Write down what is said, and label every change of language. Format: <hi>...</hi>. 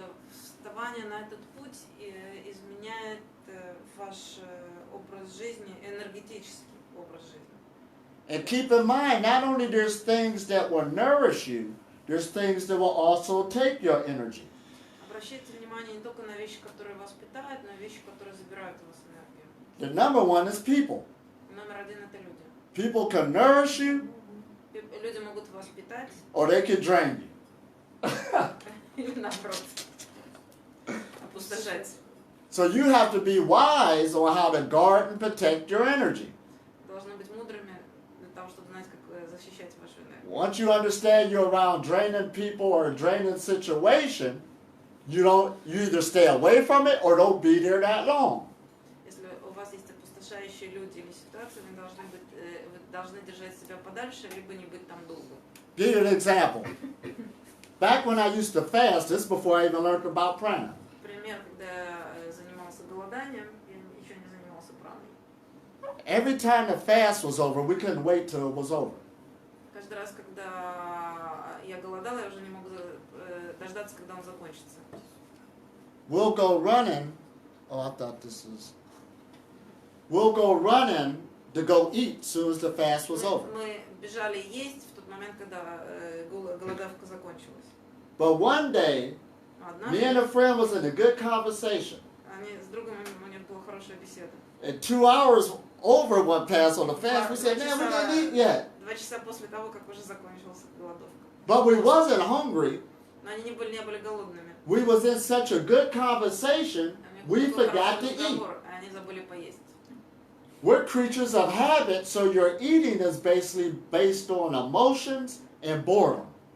<ru>Вставание на этот путь изменяет ваш образ жизни, энергетический образ жизни.</ru> <en>And keep in mind, not only there's things that will nourish you, there's things that will also take your energy.</en> <ru>Обращайте внимание не только на вещи, которые вас питают, но и вещи, которые забирают у вас энергию.</ru> <en>The number one is people.</en> <ru>Номер один это люди.</ru> <en>People can nourish you,</en> <ru>Люди могут вас питать,</ru> <en>or they can drain you.</en> <ru>или наоборот, опустошать.</ru> <en>So you have to be wise on how to guard and protect your energy.</en> <ru>Должны быть мудрыми для того, чтобы знать, как защищать вашу энергию.</ru> <en>Once you understand you're around draining people or a draining situation, you either stay away from it or don't be there that long.</en> <ru>Если у вас есть опустошающие люди или ситуации, вы должны держать себя подальше, либо не быть там долго.</ru> <en>Give you an example. Back when I used to fast, this is before I even learned about prana.</en> <ru>Пример, когда я занимался голоданием, я еще не занимался праной.</ru> <en>Every time the fast was over, we couldn't wait till it was over.</en> <ru>Каждый раз, когда я голодала, я уже не мог дождаться, когда он закончится.</ru> <en>We'll go running. Oh, I thought this was. We'll go running to go eat as soon as the fast was over.</en> <ru>Мы бежали есть в тот момент, когда голодавка закончилась.</ru> <en>But one day, me and a friend was in a good conversation.</en> <ru>Они с другом, у них была хорошая беседа.</ru> <en>And 2 hours over went past on the fast. We said, man, we didn't eat yet.</en> <ru>2 часа после того, как уже закончилась голодовка.</ru> <en>But we wasn't hungry.</en> <ru>Но они не были голодными.</ru> <en>We was in such a good conversation, we forgot to eat.</en> <ru>Они забыли поесть.</ru> <en>We're creatures of habit, so your eating is basically based on emotions and boredom.</en>